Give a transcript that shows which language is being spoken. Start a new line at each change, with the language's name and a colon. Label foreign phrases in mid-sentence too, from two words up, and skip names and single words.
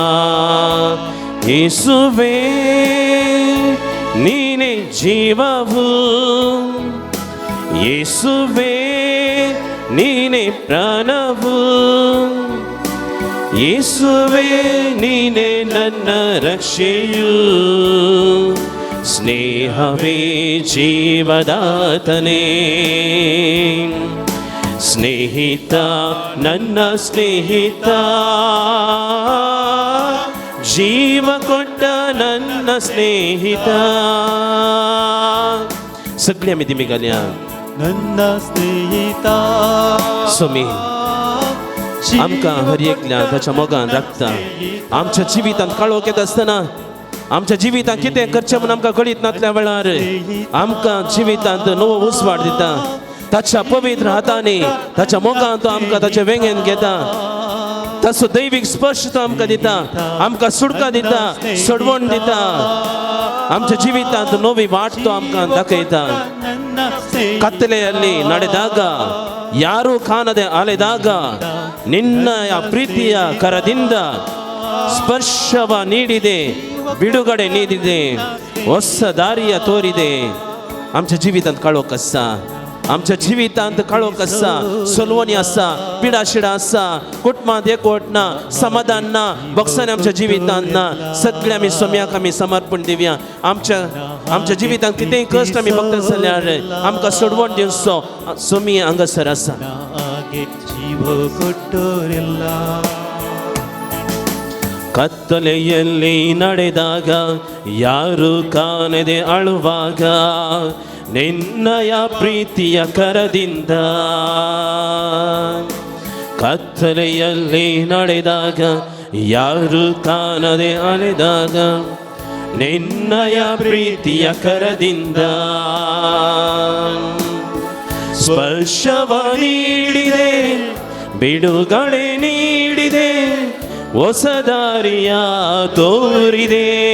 Kannada: ಯೇಸುವೇ ನೀನೇ ಜೀವವು, ಯೇಸುವೇ ನೀನೇ ಪ್ರಾಣವು, ಯೇಸುವೇ ನೀನೇ ನನ್ನ ರಕ್ಷೆಯು, ಸ್ನೇಹವೇ ಜೀವದಾತನೇ. ಸ್ನೇಹಿತ ನನ್ನ ಸ್ನೇಹಿತ, ಜೀವ ಕೊಟ್ಟ ನನ್ನ ಸ್ನೇಹಿತ.
Konkani: सगळी आमी दिमी घालया.
Kannada: ನನ್ನ ಸ್ನೇಹಿತ
Konkani: स्वामी आमकां हर एकल्या ताच्या मोगान राखता. आमच्या जिवितांत काळोख येता आसतना, आमच्या जिवितांत कितें करचें म्हूण आमकां कळीत नासल्या वेळार आमकां जिवितांत नवो उसवाड दिता. ताच्या पवित्र हातांनी, ताच्या मोगान तो आमकां ताच्या वेंगेन घेता. ताचो दैवीक स्पर्श तो आमकां दिता, आमकां सुडका दिता, सोडवण दिता. आमच्या जिवितांत नवी वाट तो आमकां दाखयता.
Kannada: ಕತ್ತಲೆಯಲ್ಲಿ ನಡೆದಾಗ, ಯಾರೂ ಕಾಣದೆ ಅಲೆದಾಗ, ನಿನ್ನ ಪ್ರೀತಿಯ ಕರದಿಂದ ಸ್ಪರ್ಶವ ನೀಡಿದೆ, ಬಿಡುಗಡೆ ನೀಡಿದೆ, ಹೊಸ ದಾರಿಯ ತೋರಿದೆ.
Konkani: आमच्या जिवितांत काळोख आसा, आमच्या जिवितांत काळोख आसा, सोलवणी आसा, पिडाशिडा आसा, कुटुंबांत एकवट ना, समाधान ना, बक्षांनी आमच्या जिवितांत ना, सगळे आमी सोम्याक आमी समर्पण दिवया. आमच्या जिवितांत कितेंय कश्ट आमी भक्त जाल्यार आमकां सोडवण दिवचो सोमी हांगासर आसा.
Kannada: ಆಗೆ ಜೀವ ಕೊಟ್ಟೋರಿಲ್ಲ. ಕತ್ತಲೆಯಲ್ಲಿ ನಡೆದಾಗ ಯಾರು ಕಾಣದೆ ಅಳುವಾಗ ನಿನ್ನಯ ಪ್ರೀತಿಯ ಕರದಿಂದ, ಕತ್ತಲೆಯಲ್ಲಿ ನಡೆದಾಗ ಯಾರು ಕಾಣದೆ ಅಲೆದಾಗ ನಿನ್ನಯ ಪ್ರೀತಿಯ ಕರದಿಂದ ಸ್ಪರ್ಶವ ನೀಡಿದೆ, ಬಿಡುಗಡೆ ನೀಡಿದೆ, ಹೊಸ ದಾರಿಯ ತೋರಿದೆ.